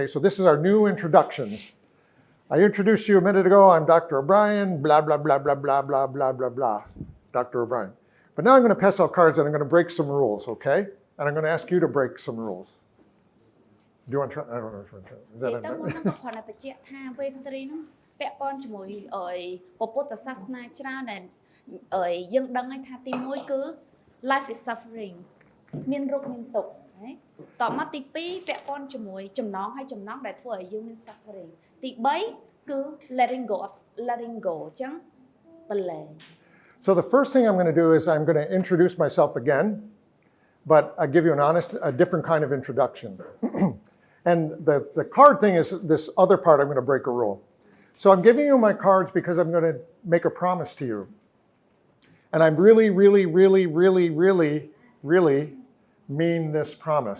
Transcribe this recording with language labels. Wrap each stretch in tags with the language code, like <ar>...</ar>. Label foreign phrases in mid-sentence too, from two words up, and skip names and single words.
<en>So this is our new introductions. I introduced you a minute ago. I'm Dr. O'Brien, blah, blah, blah, blah, blah, blah, blah, blah, blah, Dr. O'Brien. But now I'm going to pass out cards and I'm going to break some rules, okay? And I'm going to ask you to break some rules. Do you want to try? I don't know if you want to try. Is that enough?</en> <km>គាត់តែបញ្ជាក់ថា wave 3 ហ្នឹងពាក់ព័ន្ធជាមួយពុទ្ធសាសនាច្រើនដែលយើងដឹងហើយថាទី1គឺ</km> <en>life is suffering</en> <km>មានរោគមានទុក្ខណាតមកទី2ពាក់ព័ន្ធជាមួយចំណងហើយចំណងដែលធ្វើឲ្យយើងមាន suffering ទី3គឺ</km> <en>letting go</en> <km>អញ្ចឹងបលែង</km> <en>So the first thing I'm going to do is I'm going to introduce myself again, but I give you a different kind of introduction. And the card thing is this other part I'm going to break a rule. So I'm giving you my cards because I'm going to make a promise to you. And I'm really, really, really, really, really, really mean this promise.</en>